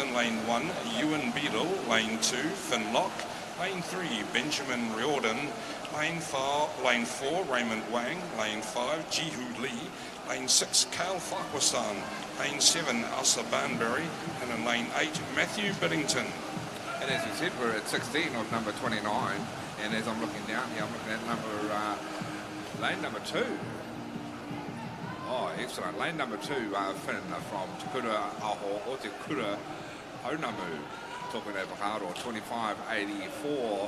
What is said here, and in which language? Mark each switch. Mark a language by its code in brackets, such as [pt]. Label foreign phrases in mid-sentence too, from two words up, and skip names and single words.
[en] In lane 1, Ewan Beadle. Lane 2, Finn Locke. Lane 3, Benjamin Riordan. Lane 4, Raymond Wang. Lane 5, Jihu Lee. Lane 6, Kale Farquharson. Lane 7, Asa Banbury. And in lane 8, Matthew Biddington. And as we said, we're at 16 of number 29. And as I'm looking down here, I'm looking at lane number 2. Oh, excellent. Lane number 2, Finn from Te Kura Aho o Te Kura Haunamu, talking about Haro, 25.84.